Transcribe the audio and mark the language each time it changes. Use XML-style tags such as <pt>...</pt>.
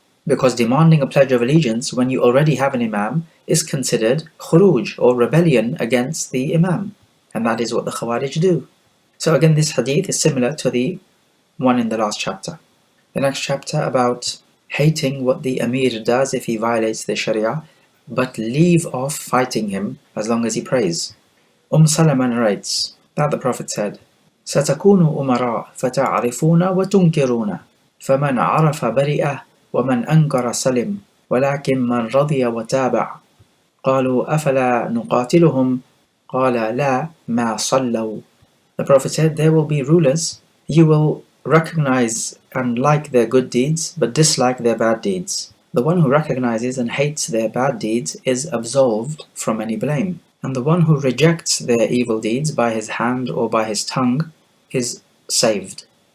<en>Because demanding a pledge of allegiance when you already have an Imam is considered khuruj, or rebellion against the Imam. And that is what the Khawarij do. So again, this hadith is similar to the one in the last chapter. The next chapter about hating what the Amir does if he violates the Sharia, but leave off fighting him as long as he prays. Salama narrates that the Prophet said,</en> <ar>ستكون أمراء فتعرفون وتنكرون فمن عرف برئ ومن أنكر سلم ولكن من رضي وتابع قالوا أفلا نقاتلهم قال لا ما صلوا.</ar> <en>The Prophet said, there will be rulers, you will recognize and like their good deeds, but dislike their bad deeds. The one who recognizes and hates their bad deeds is absolved from any blame, and the one who rejects their evil deeds by his hand or by his tongue is saved.</en>